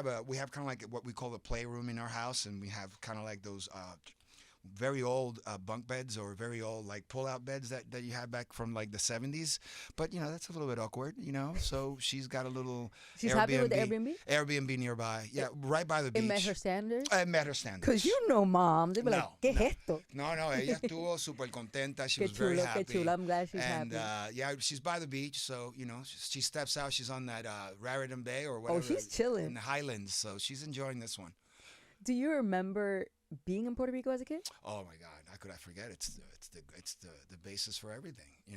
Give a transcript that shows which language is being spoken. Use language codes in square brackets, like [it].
[en] We have kind of like what we call a playroom in our house, and we have kind of like those very old bunk beds or very old like pull-out beds that you had back from like the 70s. But that's a little bit awkward, So she's got a little. She's Airbnb, happy with the Airbnb. Airbnb nearby, yeah, right by the beach. It met her standards. It met her standards. Because mom, they'd be like, [es] ¿qué es esto? No, ella estuvo super contenta. [en] She was very happy. [es] Qué chulo. [en] I'm glad she's happy. happy. And she's by the beach, so she steps out. She's on that Raritan Bay or whatever. Oh, she's chilling in the Highlands, so she's enjoying this one. Do you remember being in Puerto Rico as a kid? Oh my God, how could I forget? It's the basis for everything.